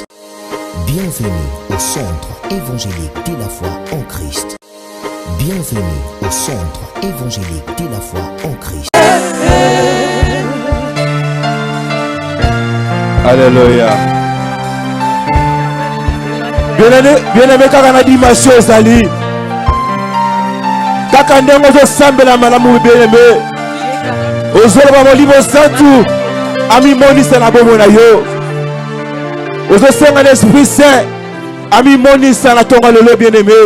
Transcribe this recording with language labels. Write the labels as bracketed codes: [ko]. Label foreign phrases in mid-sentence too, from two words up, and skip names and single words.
[fr] Bienvenue au centre évangélique de la foi en Christ. Bienvenue au centre évangélique de la foi en Christ. Alléluia. Bien-aimé, [ln] kaka na dimanche ezali. Kaka ndenge ozosambela malamu bien-aimé. Ozoloba molimo santu amimonisa na bomoi na yo. Ozosenga [fr] l'Esprit Saint [ln] amimonisa na tonga lelo bien-aimé.